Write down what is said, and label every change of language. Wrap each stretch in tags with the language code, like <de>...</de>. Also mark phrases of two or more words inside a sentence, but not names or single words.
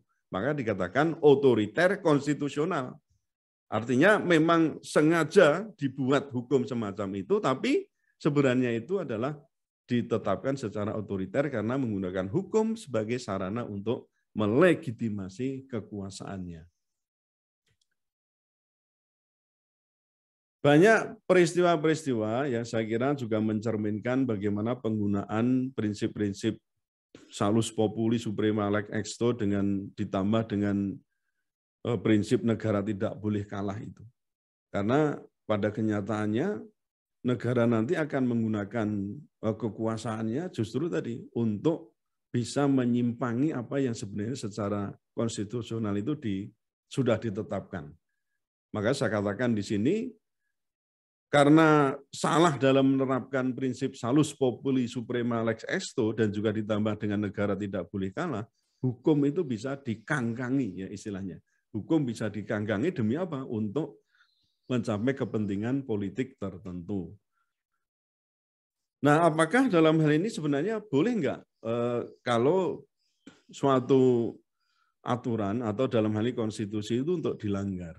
<id>Maka dikatakan otoriter konstitusional. Artinya memang sengaja dibuat hukum semacam itu, tapi sebenarnya itu adalah ditetapkan secara otoriter karena menggunakan hukum sebagai sarana untuk melegitimasi kekuasaannya. Banyak peristiwa-peristiwa yang saya kira juga mencerminkan bagaimana penggunaan prinsip-prinsip</id> <la>salus populi suprema lex esto</la> <id>dengan ditambah dengan prinsip negara tidak boleh kalah itu. Karena pada kenyataannya negara nanti akan menggunakan kekuasaannya justru tadi untuk bisa menyimpangi apa yang sebenarnya secara konstitusional itu sudah ditetapkan. Maka saya katakan di sini, karena salah dalam menerapkan prinsip</id> <la>salus populi suprema lex esto</la> <id>dan juga ditambah dengan negara tidak boleh kalah, hukum itu bisa dikangkangi ya istilahnya. Hukum bisa dikangkangi demi apa? Untuk mencapai kepentingan politik tertentu. Nah, apakah dalam hal ini sebenarnya boleh nggak kalau suatu aturan atau dalam hal ini konstitusi itu untuk dilanggar?</id>